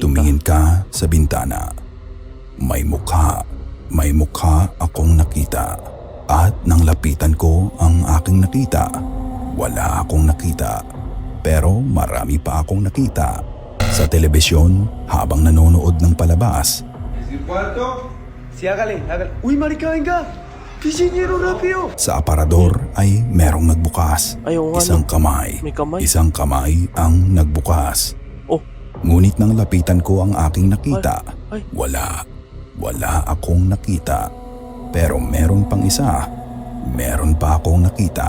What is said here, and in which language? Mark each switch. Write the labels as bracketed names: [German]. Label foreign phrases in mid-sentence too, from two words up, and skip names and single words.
[Filipino] tumingin ka sa bintana. May mukha akong nakita. At nang lapitan ko ang aking nakita, wala akong nakita. Pero marami pa akong nakita. Sa telebisyon habang nanonood ng palabas. [Spanish] ¿Es el cuarto? Sí, hágale. ¡Uy, marica, venga! ¡Pichiñero, rápido! [Filipino] Sa aparador ay merong nagbukas. Ay, oo nga, Isang no. kamay. May kamay. Isang kamay ang nagbukas. Oh, Ngunit nang lapitan ko ang aking nakita, ay. wala akong nakita. Pero meron pang isa. Meron pa akong nakita.